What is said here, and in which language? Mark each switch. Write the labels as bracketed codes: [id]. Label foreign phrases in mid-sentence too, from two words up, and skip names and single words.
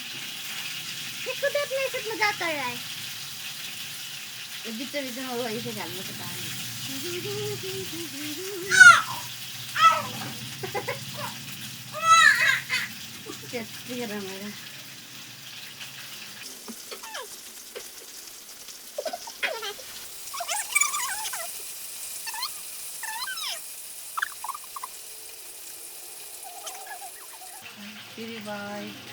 [hi] ये खुद अपने साथ मजाक कर रहा है। [ne] बिच बिचमा हो यसो खेल्नु त पानी। त्यति रमाइलो। [en] Bye bye.